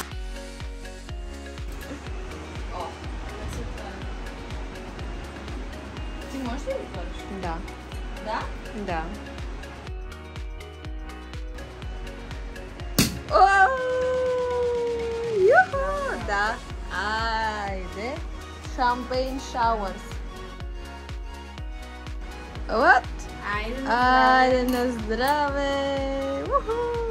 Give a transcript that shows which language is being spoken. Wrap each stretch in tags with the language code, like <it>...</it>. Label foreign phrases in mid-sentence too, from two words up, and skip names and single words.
<bg>Ти можеш ли да отвориш? Да. Да? Да. Юху! Да. Айде.</bg> <en>Champagne showers. What?</en> <bg>Айде, Айде на здраве! Уху!</bg>